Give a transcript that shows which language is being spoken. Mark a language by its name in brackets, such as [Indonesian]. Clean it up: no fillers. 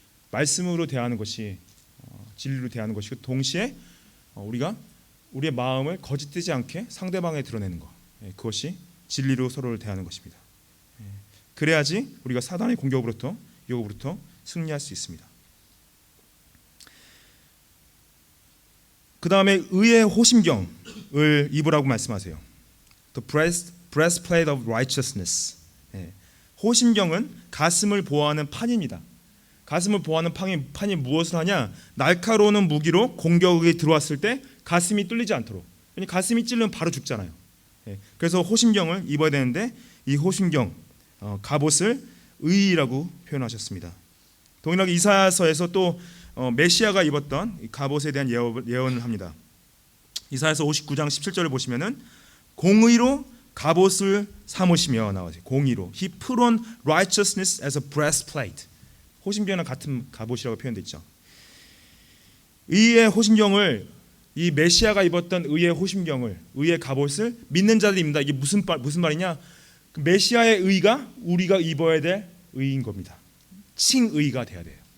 [Korean] 말씀으로 대하는 것이 진리로 대하는 것이고, 동시에 우리가 우리의 마음을 거짓되지 않게 상대방에 드러내는 것, 그것이 진리로 서로를 대하는 것입니다. 그래야지 우리가 사단의 공격으로부터 유혹으로부터 승리할 수 있습니다. 그 다음에 의의 호심경을 입으라고 말씀하세요. [English] The breastplate of righteousness. [Korean] 호심경은 가슴을 보호하는 판입니다. 가슴을 보호하는 판이 무엇을 하냐? 날카로운 무기로 공격이 들어왔을 때 가슴이 뚫리지 않도록. 왜냐하면 가슴이 찔리면 바로 죽잖아요. 그래서 호심경을 입어야 되는데, 이 호심경 갑옷을 의라고 표현하셨습니다. 동일하게 이사야서에서 또 메시아가 입었던 갑옷에 대한 예언을 합니다. 이사야서 59장 17절을 보시면은 공의로 갑옷을 삼으시며 나와요. 공의로. [English] He put on righteousness as a breastplate. [Korean] 호심경이랑 같은 갑옷이라고 표현되어 있죠. 의의 호심경을, 이 메시아가 입었던 의의 호심경을, 의의 갑옷을 믿는 자들이 입는다. 이게 무슨 말이냐? 그 메시아의 의가 우리가 입어야 될 의인 겁니다. 칭의가 돼야 돼요.